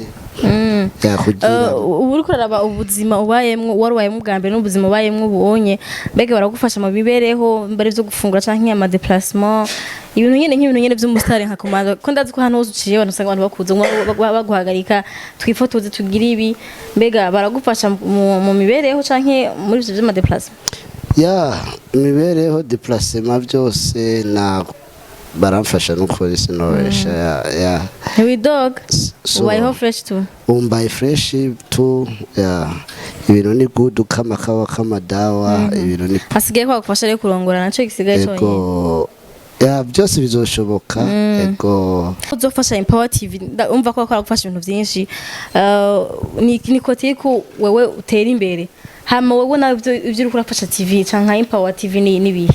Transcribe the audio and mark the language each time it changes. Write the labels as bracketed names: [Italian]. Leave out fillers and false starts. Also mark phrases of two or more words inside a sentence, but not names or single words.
[Rundi] kugira uri kuraba ubuzima ubayemwo warwayemwo bwa mbere n'ubuzima ubayemwo ubonye mbega baragufasha mu bibereho mbere byo gufungura canke ama déplacement ibintu nyene by'umusitari nka Komanda ko ndazi ko hano uzuciye abantu usanga abantu bakuze baguhagarika twifotoze tugira ibi mbega baragufasha mu mibereho canke muri byo by'ama déplacement ya imibereho déplacement byose na baramfasha n'ukuri sinobesha ya we dog ubayeho fresh tu umbaye fresh tu ya ibintu ni good [Swahili] kama kawa kama dawa [Rundi] ibintu ni hasigaye kwa gufasha rero kurongora naco gisigaye cyo ego ya byose bizoshoboka ego uzofasha Empower TV umva ko akora gufasha ibintu byinshi ni kote ko wewe utera imbere hama wewe nabyo ibyo uri kurafasha TV canka Empower TV ni bihe